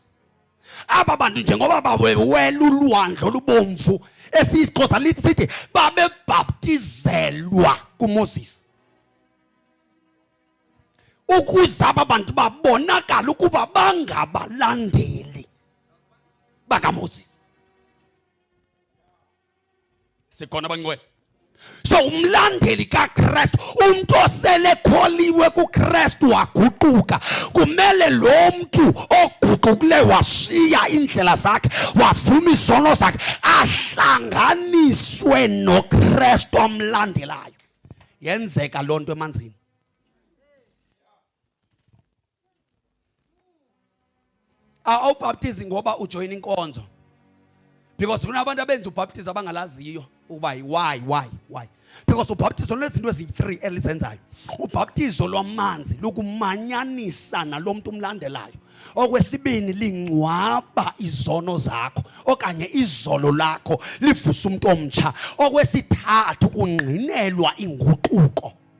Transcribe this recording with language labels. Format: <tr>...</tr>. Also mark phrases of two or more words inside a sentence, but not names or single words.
<xh>Aba bantu njengoba bawela ulwandle olubomvu esisiXhosa lithi sithi babebhaptizelwa kuMoses. Ukuze aba bantu babonakala ukuba bangabalandeli bakaMoses. Sikhona bangcwele. So umlandeli kaKristu, umuntu osele kholiwe kuKristu waguquka, kumele lo muntu oguqukile washiya indlela zakhe wavuma izono zakhe ahlanganiswe noKristu omlandelayo. Yenzeka lonto emanzini. Awubhaptizi ngoba ujoin inkonzo. Because kunabantu abenza ubhaptizo abangalaziyo ukuba why? Because ubhaptizo lezinto ezi3 elizenzayo. Ubhaptizo lwamanzi lokumanyanisa nalomuntu umlandelayo. Okwesibini lingcwaba izono zakho okanye izolo lakho livusa umuntu omtsha. Okwesithathu kungqinelwa inguquko.</xh>